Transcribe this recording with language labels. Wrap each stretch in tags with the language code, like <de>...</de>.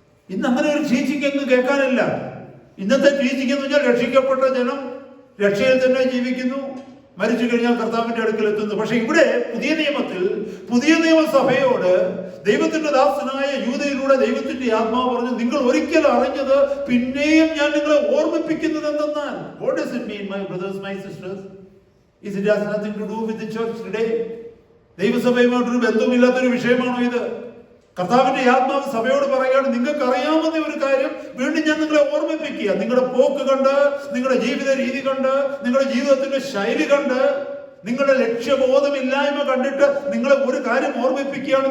<ml>ഇന്ന് അങ്ങനെ ഒരു ടീച്ചിങ് എങ്ങും കേൾക്കാനില്ല. ഇന്നത്തെ ടീച്ചിങ് എന്ന് പറഞ്ഞാൽ രക്ഷിക്കപ്പെട്ട ജനം രക്ഷയിൽ തന്നെ ജീവിക്കുന്നു, മരിച്ചു കഴിഞ്ഞാൽ കർത്താവിന്റെ അടുക്കൽ എത്തുന്നു. പക്ഷെ ഇവിടെ പുതിയ നിയമത്തിൽ പുതിയ നിയമസഭയോട് ദൈവത്തിന്റെ ദാസനായ യൂദയിലൂടെ ദൈവത്തിന്റെ ആത്മാവ് പറഞ്ഞു, നിങ്ങൾ ഒരിക്കൽ അറിഞ്ഞത് പിന്നെയും ഞാൻ നിങ്ങളെ ഓർമ്മിപ്പിക്കുന്നത് എന്തെന്നാൽ.</ml> <en>What does it mean, my brothers, my sisters? It has nothing to do with the church today.</en> <ml>ദൈവസഭയുമായിട്ടൊരു ബന്ധവുമില്ലാത്തൊരു വിഷയമാണോ ഇത്? കർത്താവിന്റെ ആത്മാവ് സഭയോട് പറയുകയാണ്, നിങ്ങൾക്ക് അറിയാവുന്ന ഒരു കാര്യം വീണ്ടും ഞാൻ നിങ്ങളെ ഓർമ്മിപ്പിക്കുക. നിങ്ങളുടെ പോക്ക് കണ്ട്, നിങ്ങളുടെ ജീവിത രീതി കണ്ട്, നിങ്ങളുടെ ജീവിതത്തിന്റെ ശൈലി കണ്ട്, നിങ്ങളുടെ ലക്ഷ്യബോധമില്ലായ്മ കണ്ടിട്ട് നിങ്ങളെ ഒരു കാര്യം ഓർമ്മിപ്പിക്കുകയാണ്.</ml>